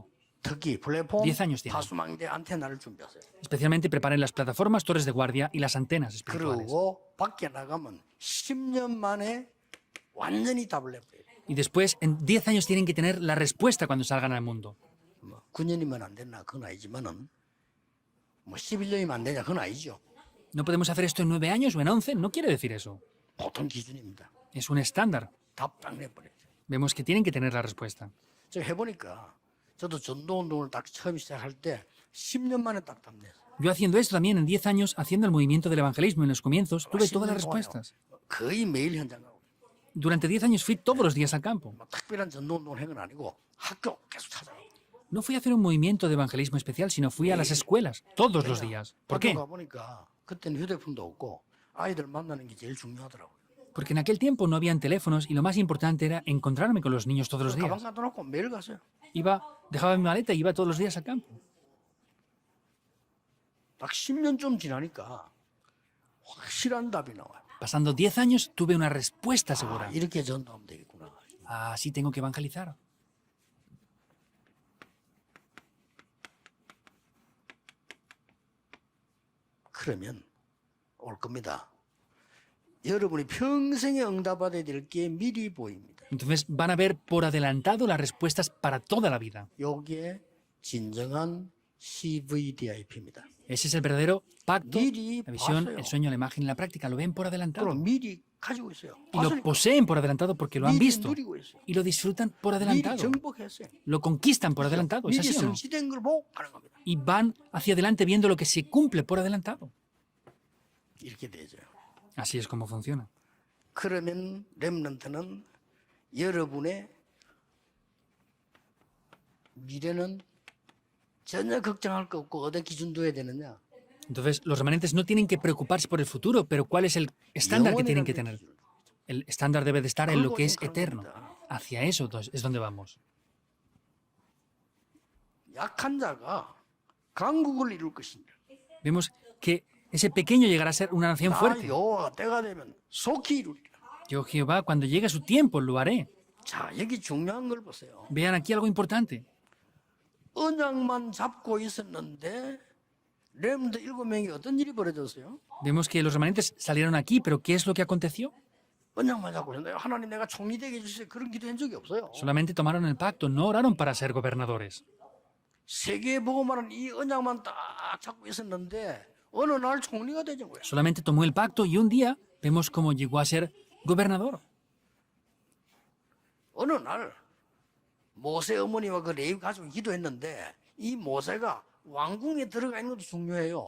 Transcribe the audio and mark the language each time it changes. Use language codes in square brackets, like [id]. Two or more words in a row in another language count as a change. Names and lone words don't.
[ko] 특히 플랫폼 [es] 10 años tiene. [ko] 파수망대 안테나를 준비하세요. [es] Especialmente preparen las plataformas, torres de guardia y las antenas espirituales. [ko] 그리고 밖에 나가면 10년 만에 완전히 답을 내버려요. [es] Y después, en 10 años tienen que tener la respuesta cuando salgan al mundo. [ko] 뭐 9년이면 안 되나 그건 아니지만은 뭐 11년이면 안 되냐 그건 아니죠. [es] No podemos hacer esto en 9 años o en 11, no quiere decir eso. [ko] 보통 기준입니다. [es] Es un estándar. [ko] 답 딱 내버려요. [es] Vemos que tienen que tener la respuesta. [ko] 제가 해보니까 저도 전도 운동을 딱 처음 시작할 때 10년 만에 딱 답 냈어요. [es] Yo haciendo esto también en 10 años, haciendo el movimiento del evangelismo en los comienzos, tuve todas las respuestas. [ko] 거의 매일 현장 가고 [es] Durante 10 años fui todos los días al campo. [ko] 뭐 특별한 전도 운동을 한 건 아니고 학교 계속 찾아가고 [es] No fui a hacer un movimiento de evangelismo especial, sino fui a las escuelas todos los días. ¿Por qué? [ko] 학교 가보니까 그때는 휴대폰도 없고 아이들 만나는 게 제일 중요하더라고요. [es] Porque en aquel tiempo no habían teléfonos y lo más importante era encontrarme con los niños todos los [ko] 가방 [es] días. [ko] 가둬놓고 매일 갔어요. [es] Dejaba mi maleta y iba todos los días al campo. [ko] 딱 10년쯤 지나니까 확실한 답이 나와요. [es] Pasando 10 años tuve una respuesta [ko] 아, [es] segura. [ko] 이렇게 전도하면 되겠구나. [es] Ah, sí tengo que evangelizar. [ko] 그러면 올 겁니다. 여러분이 평생에 응답받아야 될 게 미리 보입니다. [es] Entonces van a ver por adelantado las respuestas para toda la vida. [ko] 요게 진정한 CVDIP입니다. [es] Ese es el verdadero pacto, [ko] 미리 [es] la visión, [ko] 봤어요. [es] el sueño, la imagen y la práctica. Lo ven por adelantado. [ko] 그럼 미리 가지고 있어요. [es] Y lo [ko] 봤으니까 [es] poseen por adelantado porque lo han [ko] 미리 [es] visto. [ko] 누리고 있어요. [es] Y lo disfrutan por [ko] 미리 [es] adelantado. [ko] 정복했어요. [es] Lo conquistan por adelantado. ¿Es [ko] 미리 [es] así o no? [ko] 성취된 걸 보고 가는 겁니다. [es] Y van hacia adelante viendo lo que se cumple por adelantado. [ko] 이렇게 되죠. [es] Así es como funciona. [ko] 그러면 렘넌트는 여러분의 미래는 전혀 걱정할 거 없고 어디 기준 둬야 되느냐? [es] Entonces, los remanentes no tienen que preocuparse por el futuro, pero ¿cuál es el estándar que tienen que tener? El estándar debe de estar en lo que es eterno. Hacia eso es donde vamos. [ko] 약한 자가 강국을 이룰 것입니다. [es] Vemos que ese pequeño llegará a ser una nación [ko] 나 [es] fuerte. [ko] 여호와가 때가 되면 속히 이루리라. [es] Yo, Jehová, cuando llegue su tiempo, lo haré. [ko] 자, 여기 중요한 걸 보세요. [es] Vean aquí algo importante. [ko] 언약만 잡고 있었는데 렘드 7명이 어떤 일이 벌어졌어요? [es] Vemos que los remanentes salieron aquí, pero ¿qué es lo que aconteció? [ko] 언약만 잡고 있었는데 하나님 내가 총리 되게 해주세요. 그런 기도한 적이 없어요. [es] Solamente tomaron el pacto, no oraron para ser gobernadores. [ko] 세계에 보고만은 이 언약만 딱 잡고 있었는데 어느 날 총리가 되는 거예요. [es] Solamente tomó el pacto y un día vemos cómo llegó a ser gobernador. [ko] 어느 날 모세 어머니와 그 레위 가족이 기도했는데 이 모세가 왕궁에 들어가 있는 것도 중요해요.